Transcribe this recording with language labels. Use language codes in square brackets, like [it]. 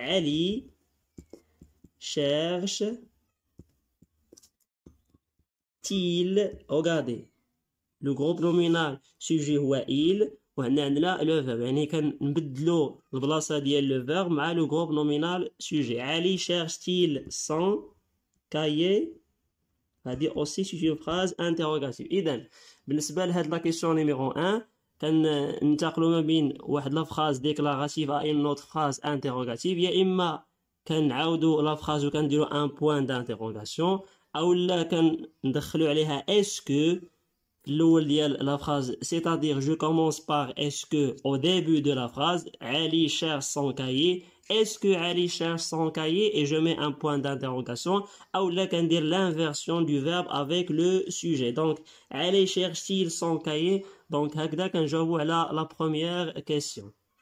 [fr] Ali cherche il, regardez, le groupe nominal sujet [ar] هو [fr] il [ar] وهنا عندنا [fr] le verbe, [ar] يعني كنبدلو البلاصة ديال [fr] le verbe [ar] مع [fr] le groupe nominal sujet. Ali cherche-t-il son cahier. [ar] هذه [fr] aussi c'est une phrase interrogative. [ar] إذن بالنسبة لهاد [fr] la question numéro 1 [ar] كننتقلوا ما بين واحد [fr] la phrase déclarative à une autre phrase interrogative. [ar] يا إما كنعاودوا [fr] la phrase [ar] وكنديروا [fr] un point d'interrogation [ar] أو لا كندخلوا عليها [fr] est-ce que la phrase, c'est-à-dire je commence par est-ce que au début de la phrase, Ali cherche son cahier. Est-ce que Ali cherche son cahier et je mets un point d'interrogation. Ou là qu'on dit l'inversion du verbe avec le sujet. Donc Ali cherche-t-il son cahier. Donc [ar] هكذا كنجاوبوا على [fr] la première question.